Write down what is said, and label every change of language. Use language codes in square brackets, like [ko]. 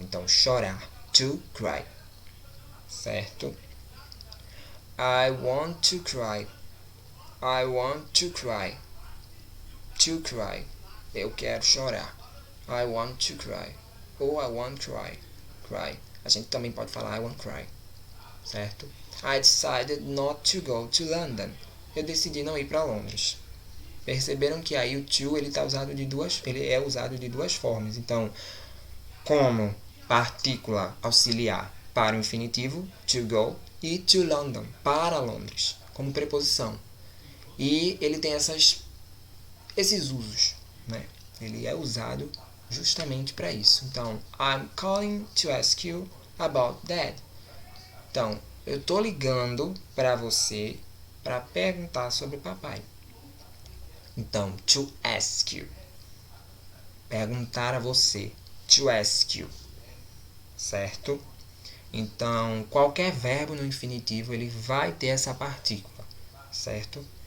[pt] Então, chorar, to cry. Certo? [en] I want to cry. I want to cry. To cry. [pt] Eu quero chorar. [en] I want to cry. Ou I want to cry. Cry. [pt] A gente também pode falar [en] I want to cry. [pt] Certo? [en] I decided not to go to London. [pt] Eu decidi não ir para Londres. Perceberam que aí o to ele é usado de duas formas. Então, como partícula auxiliar para o infinitivo, to go, e to London, para Londres, como preposição. E ele tem esses usos, né? Ele é usado justamente para isso. [en] Então, I'm calling to ask you about that. [pt] Então, eu tô ligando para você para perguntar sobre papai. [en] Então, to ask you. [pt] Perguntar a você. [en] To ask you. Certo? [pt] Então, qualquer verbo no infinitivo, ele vai ter essa partícula. Certo?